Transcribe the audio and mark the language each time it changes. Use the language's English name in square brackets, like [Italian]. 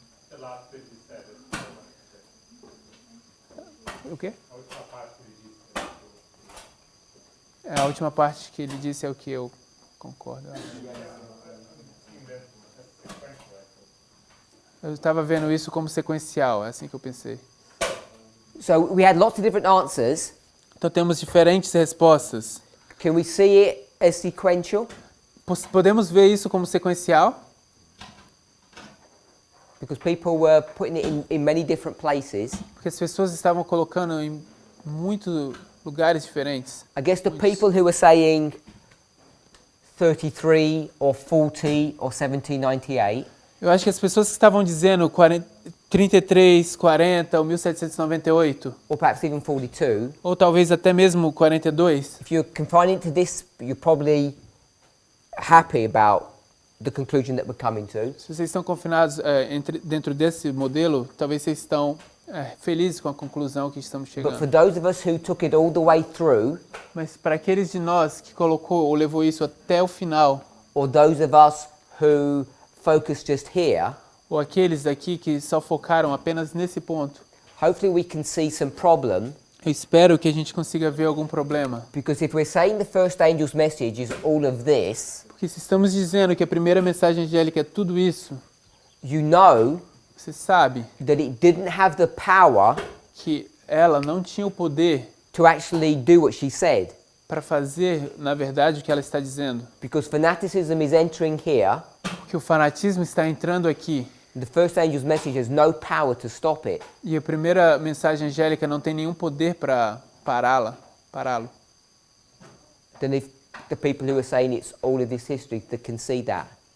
[English] The last bit you said is [Portuguese] O quê? a última parte que ele disse. A última parte que ele disse é o que eu concordo. Eu estava vendo isso como sequencial, é assim que eu pensei. [English] So we had lots of different answers. [Portuguese] Então temos diferentes respostas. [English] Can we see it as sequential? [Portuguese] Podemos ver isso como sequencial? [English] Because people were putting it in many different places. [Portuguese] Porque as pessoas estavam colocando em muitos lugares diferentes. [English] I guess the people who were saying 33 or 40 or 1798 [Portuguese] Eu acho que as pessoas que estavam dizendo 33, 40 ou 1798, [English] or perhaps even 42, [Portuguese] ou talvez até mesmo 42, [English] if you're confining it to this, you're probably happy about the conclusion that we're coming to. [Portuguese] se vocês estão confinados dentro desse modelo, talvez vocês estão felizes com a conclusão que estamos [English] But for [Portuguese] chegando. [English] those of us who took it all the way through, [Portuguese] Mas para aqueles de nós que colocou ou levou isso até o final, [English] or those of us who focus just here, [Portuguese] ou aqueles daqui que só focaram apenas nesse ponto, [English] hopefully we can see some problem, [Portuguese] eu espero que a gente consiga ver algum problema. [English] because if we're saying the first angel's message is all of this, [Portuguese] Porque se estamos dizendo que a primeira mensagem angélica é tudo isso, [English] you know [Portuguese] você sabe [English] that it didn't have the power [Portuguese] que ela não tinha o poder [English] to actually do what she said, [Portuguese] para fazer, na verdade, o que ela está dizendo. [English] because fanaticism is entering here. [Portuguese] Porque o fanatismo está entrando aqui. [English] The first angel's message has no power to stop it. [Portuguese] E a primeira mensagem angélica não tem nenhum poder para pará-lo. [English] Then if the people who are saying it's all of this history that can see that.